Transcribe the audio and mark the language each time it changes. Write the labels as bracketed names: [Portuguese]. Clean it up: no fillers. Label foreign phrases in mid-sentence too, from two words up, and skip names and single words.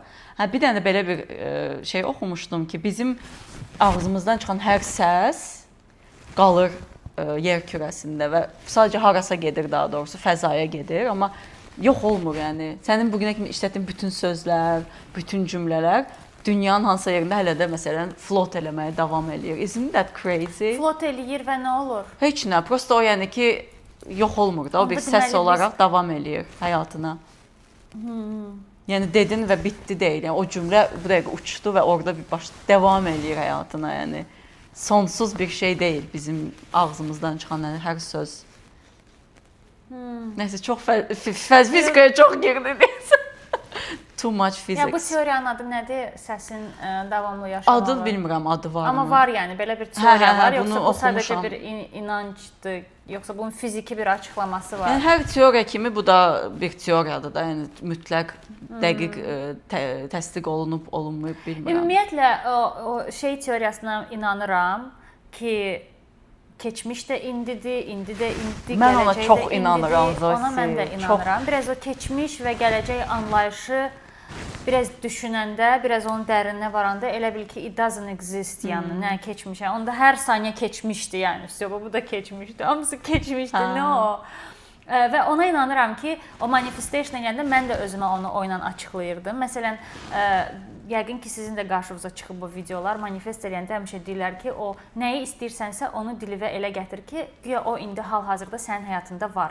[Azerbaijani] Bir dənə belə bir şey oxumuşdum ki, bizim ağzımızdan çıxan hər səs qalır yer kürəsində və sadəcə harasa gedir, daha doğrusu fəzaya gedir, amma yox olmur yəni. Sənin bugünə kimi işlətdiyin bütün sözlər, bütün cümlələr dünyanın hansısa yerində hələ də məsələn float eləməyə davam eləyir. [English] Isn't that crazy? [Azerbaijani] Float eləyir və nə olur? Heç nə, prosta o yəni ki yox olmur da, o bir səs olaraq davam eləyir həyatına. Yəni dedin və bitdi deyil. Yəni o cümlə bu dəqiqə uçdu və orada bir davam eləyir həyatına, yəni sonsuz bir şey deyil bizim ağzımızdan çıxan hər söz. Nəsə çox fizikaya çox girdik. [English] Too much physics. [Azerbaijani] Ya bu teoriyanın adı nədir? Səsin davamlı yaşamağı. Adı bilmirəm, adı var mı? Amma var yəni, belə bir teoriya var, yoxsa bu oxumuşam. sadəcə bir inancdır, yoxsa bunun fiziki bir açıqlaması var? Yəni hər teoriya kimi bu da bir teoriyadır da, yəni mütləq dəqiq təsdiq olunub, olunmayıb bilmirəm. Ümumiyyətlə o şey teoriyasına inanıram ki, keçmiş də indidir, indi də indidir, mən ona gələcək çox də inanıram, indidir. Ona mən də inanıram. Biraz o keçmiş və gələcək anlayışı biraz düşünəndə, biraz onun dərininə varanda elə bil ki, [English] it doesn't exist, [Azerbaijani] yəni nə keçmişə. Onda hər saniyə keçmişdi, yəni. Bu da keçmişdi. Hamısı keçmişdi. Nə o? Və ona inanıram ki, o manifestation eləyəndə mən də özümə onu oyla açıqlayırdım. Məsələn, yəqin ki, sizin də qarşınıza çıxıb bu videolar. Manifest eləyəndə həmişə deyirlər ki, o nəyi istəyirsənsə onu dilivə elə gətir ki, güya o indi hal-hazırda sənin həyatında var.